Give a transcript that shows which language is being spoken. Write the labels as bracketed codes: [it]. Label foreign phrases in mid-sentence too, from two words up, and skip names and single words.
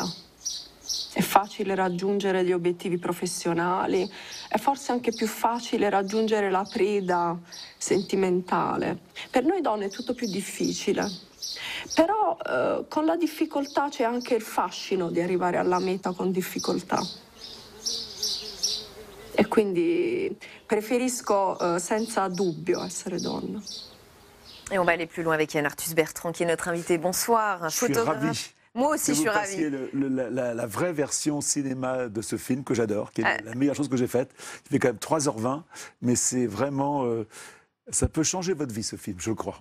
[it] È facile raggiungere gli obiettivi professionali, è forse anche più facile raggiungere la preda sentimentale. Per noi donne è tutto più difficile. Però con la difficoltà c'è anche il fascino di arrivare alla meta con difficoltà. E quindi preferisco senza dubbio essere donna. [fr] Et on va aller plus loin avec Yann Arthus Bertrand, qui est notre invité. Bonsoir. Je suis ravi. Moi aussi, je suis ravie. La vraie version cinéma de ce film que j'adore, qui est la meilleure chose que j'ai faite. Il fait quand même 3h20, mais c'est vraiment... ça peut changer votre vie, ce film, je crois.